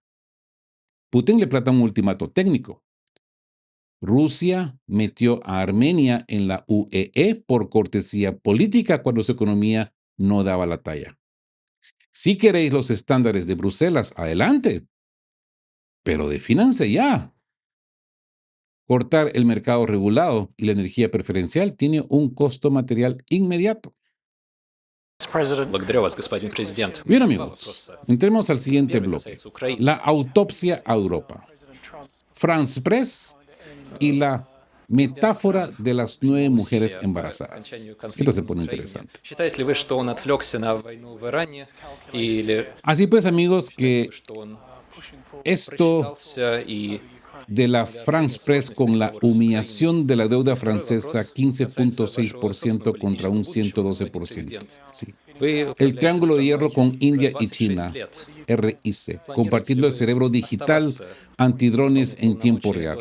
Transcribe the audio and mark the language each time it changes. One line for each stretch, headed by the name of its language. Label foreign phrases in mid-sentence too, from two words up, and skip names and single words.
Spanish: Putin le planta un ultimato técnico. Rusia metió a Armenia en la UEE por cortesía política cuando su economía no daba la talla. Si queréis los estándares de Bruselas, adelante, pero defínanse ya. Cortar el mercado regulado y la energía preferencial tiene un costo material inmediato.
Russian: Благодарю вас, господин президент.
Spanish: Bien, amigos, entremos al siguiente bloque. La autopsia a Europa. France Press y la metáfora de las 9 mujeres embarazadas. Esto se pone interesante.
Russian: Считаете ли вы, что он отвлекся на войну в Иране, или
Spanish: Así pues, amigos, que
Russian: что он
Spanish: esto
Russian: просчитался и
Spanish: de la France Press con la humillación de la deuda francesa 15.6% contra un 112%. Sí.
Russian: вы
Spanish: El triángulo de hierro con India y
Russian: 26
Spanish: China,
Russian: лет.
Spanish: RIC, compartiendo el cerebro digital antidrones en tiempo real.